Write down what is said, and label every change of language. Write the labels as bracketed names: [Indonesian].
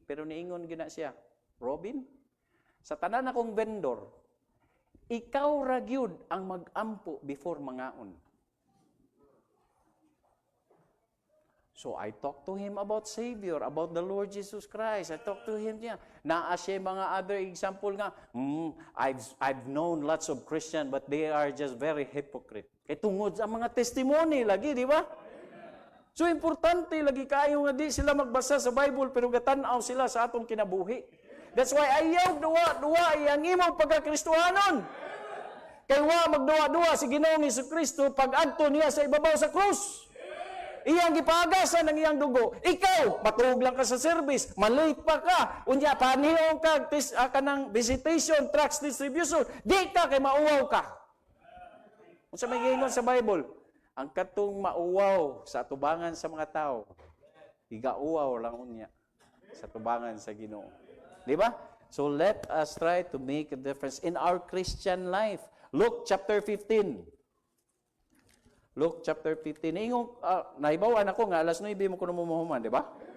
[Cebuano] Pero niingon gina siya, Robin, sa tanan akong vendor, ikaw ra gyud ang mag-ampo [English] before [Cebuano] mangaon. [English] So I talked to him about Savior, about the Lord Jesus Christ. I talked to him [Cebuano] niya. Naa siya mga [English] other example nga, I've known lots of Christian but they are just very hypocrite. [Cebuano] Kaya tungod sa mga testimony lagi, di ba? So importante lagi kayo nga di sila magbasa sa Bible pero gatanaw sila sa atong kinabuhi. [English] That's why [Cebuano] ayaw duwa iyang imong pagkakristohanon. Kay wa magduwa-duwa si Ginoong Hesukristo pag adto niya sa ibabaw sa krus. Iyang gipagasan ng iyang dugo. Ikaw, matulog lang ka sa service, malate pa ka, unya panihong ka kanang visitation, tracts distribution, di ka kay mauwaw ka. Kung sa may gingon sa Bible, ang katong mauwaw sa tubangan sa mga tao, igauwaw lang unya sa tubangan sa Ginoo. Di ba? [English] So let us try to make a difference in our Christian life. Luke chapter 15. Luke chapter 15. [Cebuano] Ingong, naibawan ako nga, alas 9 mo ko namumuhuman, di ba?